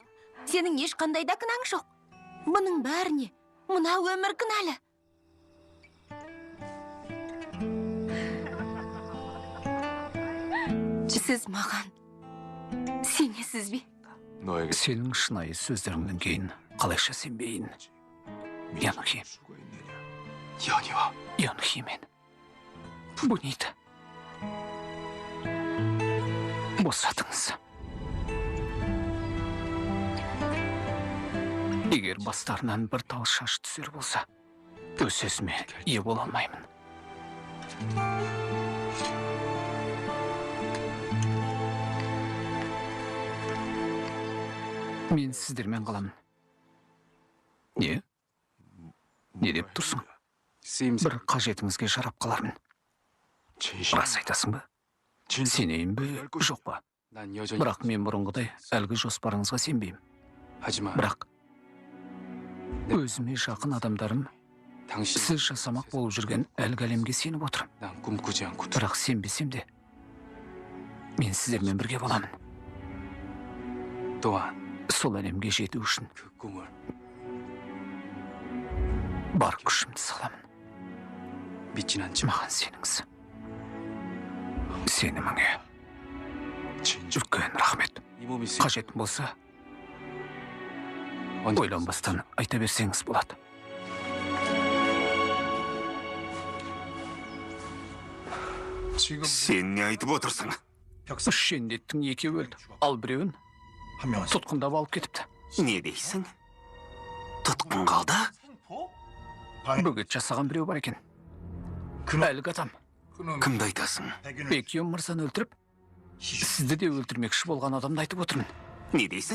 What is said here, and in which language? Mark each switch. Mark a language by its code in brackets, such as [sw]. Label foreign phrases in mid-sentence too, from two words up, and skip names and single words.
[kk] Сенің ешқандай да кінәң жоқ. Бұның бәріне мына өмір кінәлі. Сіз маған сенесіз бе? [ko] 너에게 [kk] Сенің шынайы сөздеріңнен кейін қалайша сенбейін? Йонхи, [ko] 수가 있느냐? 연희와 [kk] Йонхи мен. [tr] Bu neydi? [kk] Босатыңыз. Егер бастарынан бір тал шаш түсер болса, өз сөзіме ие бола алмаймын. Мен сіздермен қаламын. Не? Не деп тұрсың? [ko] 쓰임새 [kk] Бір қажетіңізге жарап қалармын. [ko] 진심 [kk] Рас айтасың ба? Сенейін бе, жоқ па? [ko] 난 여전히 [kk] Бірақ мен бұрынғыдай әлгі жоспарыңызға сенбеймін. [ko] 하지만 [kk] Бірақ өзіме жақын адамдарым [ko] 당신 [kk] сіз жасамақ болып жүрген әлгі әлемге сеніп отырмын. [ko] 난 꿈꾸지 않고 [kk] Бірақ сенбесем де мен сіздермен бірге боламын. [ko] 또한 [kk] Сол әлемге жету үшін [ko] 그 꿈을 [kk] бар күшімді саламын. [ko] 믿진 않지만 [kk] Маған сеніңіз. Сеніміңе [ko] 진심 [kk] үлкен рахмет. [ko] 이 몸이 [kk] Қажет болса, ойланбастан айта берсеңіз болады. [ko] 지금 [kk] Сен не айтып отырсың? Үш жендеттің екеуі өлді, ал біреуін [ko] 한 명은 [kk] тұтқындап алып кетіпті. Не дейсің? Тұтқын қалды? Бөгет жасаған біреу бар екен. Әлгі адам [ko] 그는 [kk] Кімді айтасың? [ko] 백윤을 [kk] Бекион мырзаны өлтіріп, сізді де өлтірмекші болған адамды айтып отырмын. Не дейсің?